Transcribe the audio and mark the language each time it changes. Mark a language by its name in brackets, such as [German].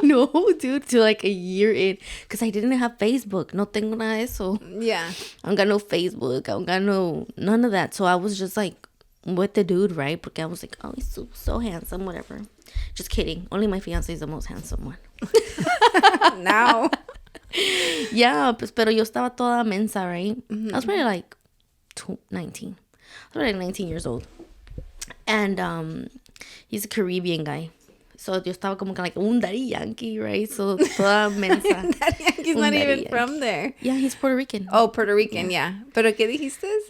[English] No, dude, to like a year in. Because I didn't have Facebook. [Spanish] No tengo nada de eso. [English] Yeah. I don't got no Facebook. I don't got none of that. So I was just like with the dude, right? Porque I was like, oh, he's so handsome, whatever. Just kidding. Only my fiance is the most handsome one. Now. [Spanish] Yeah, pues, pero yo estaba toda mensa, [English] right? I was probably like 19. I was probably like 19 years old. And he's a Caribbean guy. So [Spanish] yo estaba como que [English] like un daddy Yankee, right? [Spanish] So toda mensa. [English] Daddy Yankee's not even from there. Yeah, he's Puerto Rican. Oh, Puerto Rican, yeah. [Spanish] ¿Pero qué dijiste?